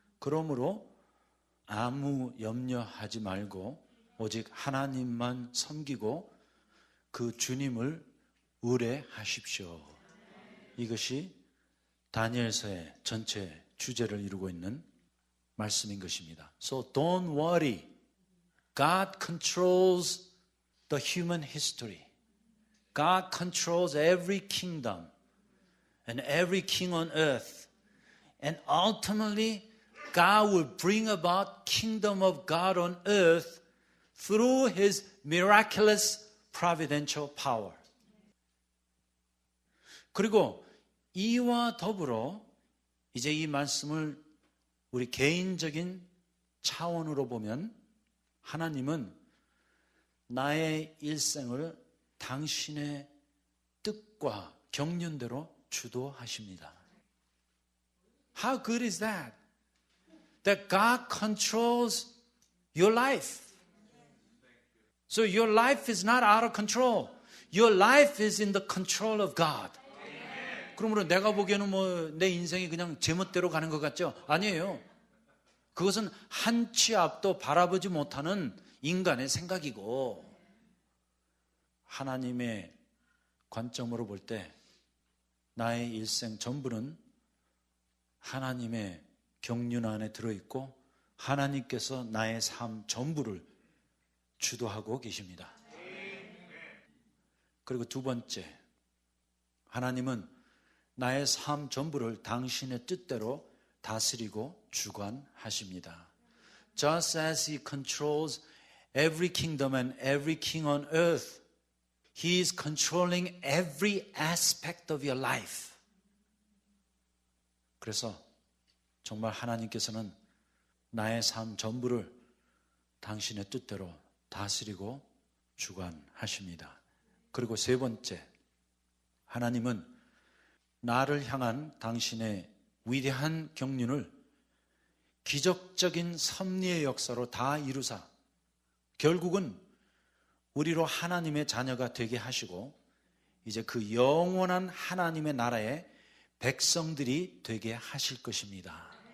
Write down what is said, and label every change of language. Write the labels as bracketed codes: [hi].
[ko] 그러므로 아무 염려하지 말고 오직 하나님만 섬기고 그 주님을 의뢰하십시오. 이것이 다니엘서의 전체 주제를 이루고 있는 말씀인 것입니다. [en] So don't worry. God controls the human history. God controls every kingdom and every king on earth. And ultimately, God will bring about kingdom of God on earth through His miraculous providential power. [ko] 그리고 이와 더불어 이제 이 말씀을 우리 개인적인 차원으로 보면 하나님은 나의 일생을 당신의 뜻과 경륜대로 주도하십니다. [en] How good is that? That God controls your life. So your life is not out of control. Your life is in the control of God. [ko] 그러므로 내가 보기에는 내 인생이 그냥 제멋대로 가는 것 같죠? 아니에요. 그것은 한 치 앞도 바라보지 못하는 인간의 생각이고 하나님의 관점으로 볼 때 나의 일생 전부는 하나님의 경륜 안에 들어있고 하나님께서 나의 삶 전부를 주도하고 계십니다. 그리고 두 번째, 하나님은 나의 삶 전부를 당신의 뜻대로 다스리고 주관하십니다. [en] Just as He controls every kingdom and every king on earth, He is controlling every aspect of your life. [ko] 그래서 정말 하나님께서는 나의 삶 전부를 당신의 뜻대로 다스리고 주관하십니다. 그리고 세 번째, 하나님은 나를 향한 당신의 위대한 경륜을 기적적인 섭리의 역사로 다 이루사 결국은 우리로 하나님의 자녀가 되게 하시고 이제 그 영원한 하나님의 나라의 백성들이 되게 하실 것입니다.